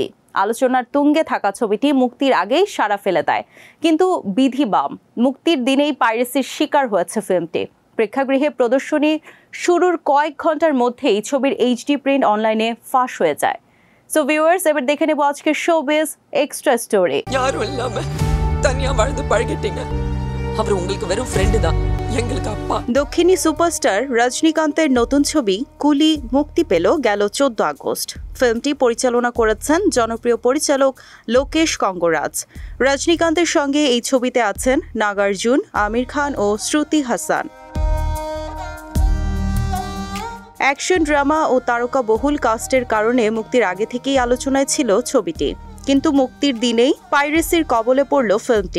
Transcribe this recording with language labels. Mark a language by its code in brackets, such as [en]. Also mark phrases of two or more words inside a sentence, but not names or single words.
[bn] আলোচনার তুঙ্গে থাকা ছবিটি মুক্তির আগেই সাড়া ফেলে দেয়, কিন্তু বিধি বাম মুক্তির দিনেই পাইরেসির শিকার হয়েছে ফিল্মটি। প্রেক্ষাগৃহে প্রদর্শনী শুরুর কয়েক ঘন্টার মধ্যেই ছবির এইচডি প্রিন্ট অনলাইনে ফাঁস হয়ে যায়। [en] so viewers, [bn] এবার দেখে নেব আজকের [en] showbiz extra story. [ta] யாரும் இல்லாம தனியா வாழ்ந்து பழகிட்டீங்க. அவர் உங்களுக்கு வெறும் ஃப்ரெண்டு தான், எங்களுக்கு அப்பா। [bn] দক্ষিণী সুপারস্টার রজনীকান্তের নতুন ছবি কুলি মুক্তি পেল গেল 14 আগস্ট। ফিল্মটি পরিচালনা করেছেন জনপ্রিয় পরিচালক লোকেশ কঙ্গরাজ। রজনীকান্তের সঙ্গে এই ছবিতে আছেন নাগার্জুন, আমির খান ও শ্রুতি হাসান। অ্যাকশন ড্রামা ও তারকা বহুল কাস্টের কারণে মুক্তির আগে থেকেই আলোচনায় ছিল ছবিটি, কিন্তু মুক্তির দিনেই পাইরেসির কবলে পড়ল ফিল্মটি।